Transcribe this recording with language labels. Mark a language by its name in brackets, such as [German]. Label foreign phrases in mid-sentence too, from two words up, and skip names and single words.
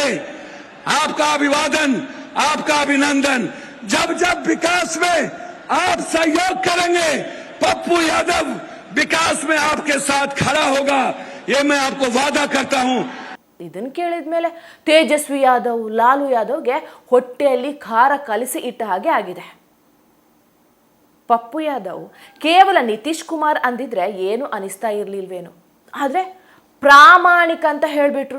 [Hindi] आपका अभिवादन, आपका अभिनंदन। जब जब विकास में आप सहयोग करेंगे, पप्पू यादव विकास में आपके साथ खड़ा होगा, ये मैं आपको वादा करता हूं। [Kannada] ಇದನ್ನು ಕೇಳಿದ್ಮೇಲೆ ತೇಜಸ್ವಿ ಯಾದವ್, ಲಾಲು ಯಾದವ್ಗೆ ಹೊಟ್ಟೆಯಲ್ಲಿ ಖಾರ ಕಲಿಸಿ ಇಟ್ಟ ಹಾಗೆ ಆಗಿದೆ. ಪಪ್ಪು ಯಾದವ್ ಕೇವಲ ನಿತೀಶ್ ಕುಮಾರ್ ಅಂದಿದ್ರೆ ಏನು ಅನಿಸ್ತಾ ಇರ್ಲಿಲ್ವೇನು, ಆದ್ರೆ ಪ್ರಾಮಾಣಿಕ ಅಂತ ಹೇಳ್ಬಿಟ್ರು.